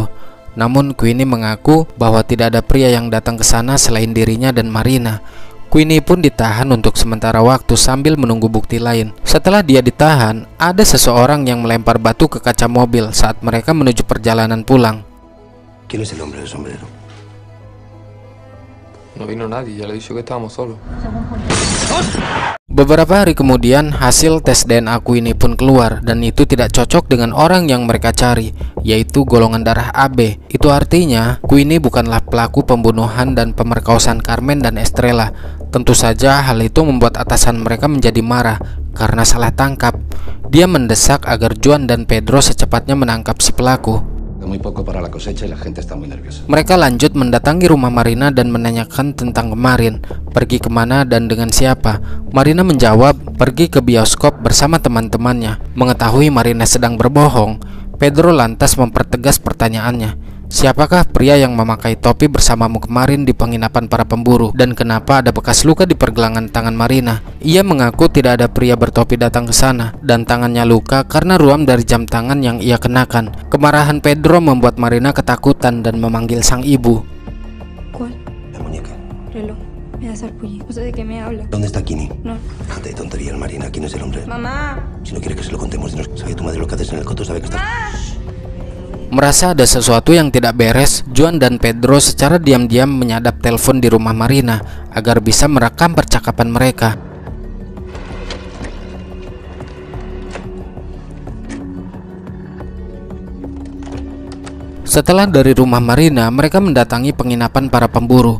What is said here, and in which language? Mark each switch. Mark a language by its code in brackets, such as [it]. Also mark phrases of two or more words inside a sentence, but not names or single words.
[id] Namun Queenie mengaku bahwa tidak ada pria yang datang ke sana selain dirinya dan Marina. Queenie pun ditahan untuk sementara waktu sambil menunggu bukti lain. Setelah dia ditahan, ada seseorang yang melempar batu ke kaca mobil saat mereka menuju perjalanan pulang. [es] ¿Quién es el hombre del sombrero? No vino nadie, ya le dije que estábamos solos. [id] Beberapa hari kemudian, hasil tes DNA Queenie pun keluar dan itu tidak cocok dengan orang yang mereka cari, yaitu golongan darah AB. Itu artinya Queenie bukanlah pelaku pembunuhan dan pemerkosaan Carmen dan Estrella. Tentu saja hal itu membuat atasan mereka menjadi marah karena salah tangkap. Dia mendesak agar Juan dan Pedro secepatnya menangkap si pelaku. [es] Muy poco para la cosecha y la gente está muy nerviosa. [id] Mereka lanjut mendatangi rumah Marina dan menanyakan tentang kemarin, pergi kemana dan dengan siapa. Marina menjawab pergi ke bioskop bersama teman-temannya. Mengetahui Marina sedang berbohong, Pedro lantas mempertegas pertanyaannya. Siapakah pria yang memakai topi bersamamu kemarin di penginapan para pemburu, dan kenapa ada bekas luka di pergelangan tangan Marina? Ia mengaku tidak ada pria bertopi datang ke sana dan tangannya luka karena ruam dari jam tangan yang ia kenakan. Kemarahan Pedro membuat Marina ketakutan dan memanggil sang ibu. [es] ¿Cuál? La muñeca. Reloj. Me da sarpullido. No sé de qué me habla. ¿Dónde está Kini? No. Déjate de tonterías, Marina. ¿Quién es el hombre? Mamá. Si no quieres que se lo contemos, dinos. ¿Sabe tu madre lo que haces en el coto? ¿Sabe que estás...? [id] Merasa ada sesuatu yang tidak beres, Juan dan Pedro secara diam-diam menyadap telepon di rumah Marina agar bisa merekam percakapan mereka. Setelah dari rumah Marina, mereka mendatangi penginapan para pemburu.